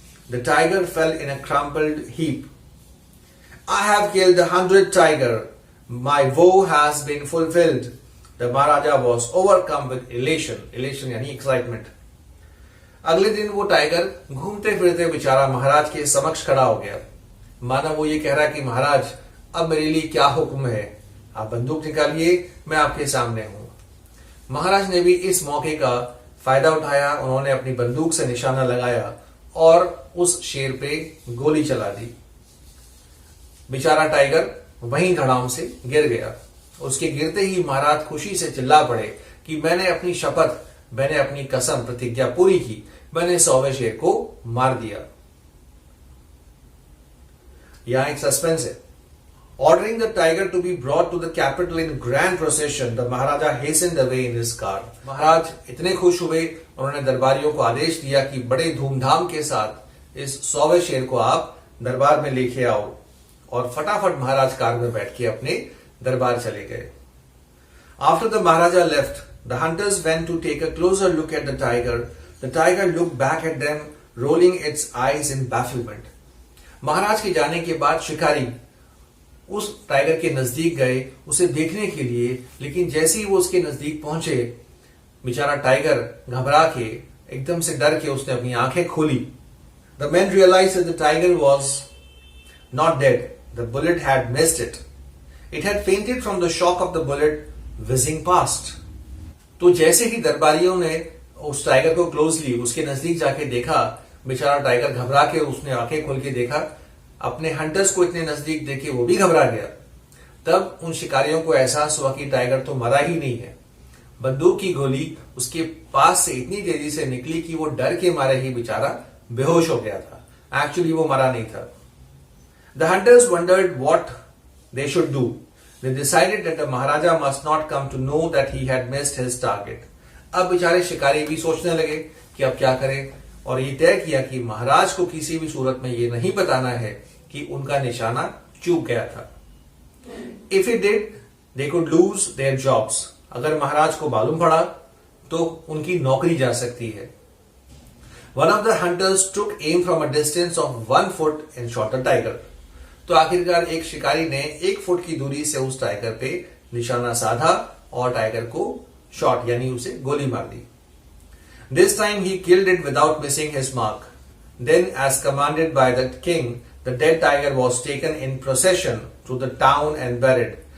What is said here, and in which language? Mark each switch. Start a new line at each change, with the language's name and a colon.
English: The tiger fell in a crumpled heap. I have killed the 100th tiger. My vow has been fulfilled. The Maharaja was overcome with elation. Elation
Hindi: यानी
English: excitement.
Hindi: अगले दिन वो tiger घूमते फिरते बेचारा महाराज के समक्ष खड़ा हो गया, माना वो ये कह रहा है कि महाराज, अब मेरे लिए क्या हुक्म है, आप बंदूक निकालिए, मैं आपके सामने हूं। महाराज ने भी इस मौके का फायदा उठाया, उन्होंने अपनी बंदूक से निशाना लगाया और उस शेर पे गोली चला दी। बेचारा टाइगर वहीं धड़ाम से गिर गया। उसके गिरते ही महाराज खुशी से चिल्ला पड़े कि मैंने अपनी शपथ, मैंने अपनी कसम, प्रतिज्ञा पूरी की, मैंने 100वें शेर को मार दिया। यहाँ एक सस्पेंस है।
English: Ordering the tiger to be brought to the capital in grand procession, the Maharaja hastened away in his car.
Hindi: महाराज इतने खुश हुए, उन्होंने दरबारियों को आदेश दिया कि बड़े धूमधाम के साथ इस 100वें शेर को आप दरबार में लेके आओ, और फटाफट महाराज कार में बैठ के अपने दरबार चले गए।
English: After the Maharaja left, the hunters went to take a closer look at the tiger. The tiger looked back at them, rolling its eyes in bafflement.
Hindi: महाराज के जाने के बाद शिकारी उस टाइगर के नजदीक गए उसे देखने के लिए, लेकिन जैसे ही वो उसके नजदीक पहुंचे, बेचारा टाइगर घबरा के, एकदम से डर के उसने अपनी आंखें खोली।
English: The man realised that the tiger was not dead, the bullet had missed it, it had fainted from the shock of the bullet whizzing past.
Hindi: तो जैसे ही दरबारियों ने उस टाइगर को क्लोजली उसके नजदीक जाके देखा, बेचारा टाइगर घबरा के उसने आंखें खोल के देखा, अपने हंटर्स को इतने नजदीक देखे वो भी घबरा गया। तब उन शिकारियों को एहसास हुआ कि टाइगर तो मरा ही नहीं है। बंदूक की गोली उसके पास से इतनी तेजी से निकली कि वो डर के मारे ही बेचारा बेहोश हो गया था। एक्चुअली वो मरा नहीं था।
English: The hunters wondered what they should do. They decided that the Maharaja must not come to know that he had missed his target.
Hindi: अब बेचारे शिकारी भी सोचने लगे कि अब क्या करें, और ये तय किया कि महाराज को किसी भी सूरत में ये नहीं बताना है कि उनका निशाना चूक गया था।
English: If he did, they could lose their jobs.
Hindi: अगर महाराज को मालूम पड़ा तो उनकी नौकरी जा सकती है।
English: One of the hunters took aim from a distance of 1 foot and shot the tiger.
Hindi: तो आखिरकार एक शिकारी ने 1 फुट की दूरी से उस टाइगर पे निशाना साधा और टाइगर को शॉट यानी उसे गोली मार दी।
English: This time he killed it without missing his mark. Then as commanded by the king, the dead tiger was taken in procession to the town and buried.